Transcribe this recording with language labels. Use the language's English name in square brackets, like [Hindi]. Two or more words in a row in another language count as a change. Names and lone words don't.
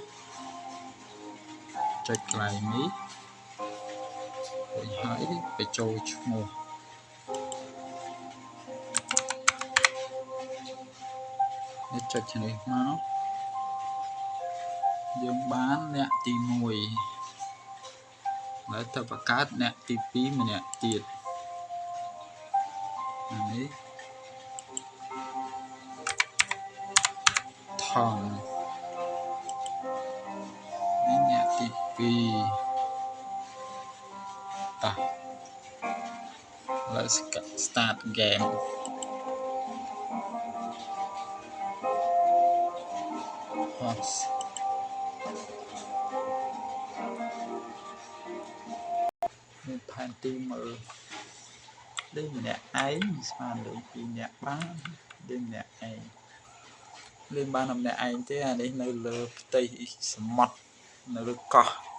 [Khmer] ចុចកន្លែងនេះរួចហើយបញ្ចូលឈ្មោះនេះចុចនេះមកយើងបានអ្នកទី1ហើយទៅបង្កើតអ្នកទី2ម្នាក់ទៀត នេះថងនេះអ្នកទី2តោះ [English] let's start game [Khmer] មានផែនទីមើលលេងម្នាក់ឯងស្មើលេង2នាក់បានលេងម្នាក់ឯងលេងបានម្នាក់ឯងទេអានេះនៅលើផ្ទៃសមុទ្រនៅលើកោះ